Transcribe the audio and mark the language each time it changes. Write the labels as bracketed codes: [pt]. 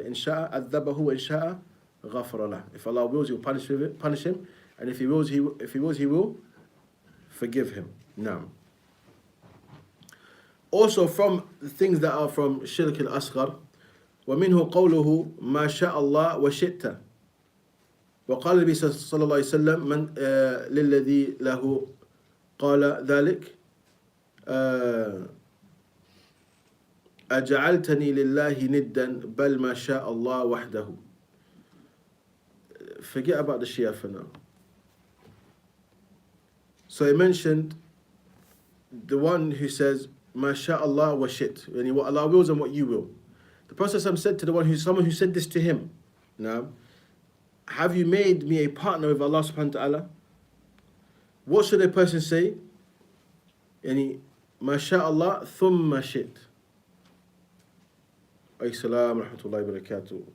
[ar] In sha'a adhabahu wa in sha'a ghafara lah. [en] If Allah wills, He will punish him, and if He wills, He will forgive him. Now, also from the things that are from shirk al-asghar, [ar] ومنه قوله ما شاء الله وشئت. وقال النبي صلى الله عليه وسلم من للذي له قال ذلك أجعلتني لله ندا بل ما شاء الله وحده. [en] Forget about the Shia for now. So he mentioned the one who says [ar] ما شاء الله وشئت, [en] yani what Allah wills and what you will. The Prophet said to someone who said this to him, now, have you made me a partner with Allah subhanahu wa ta'ala? What should a person say? [ar] Yani ما شاء الله ثم شئت. السلام ورحمة الله وبركاته.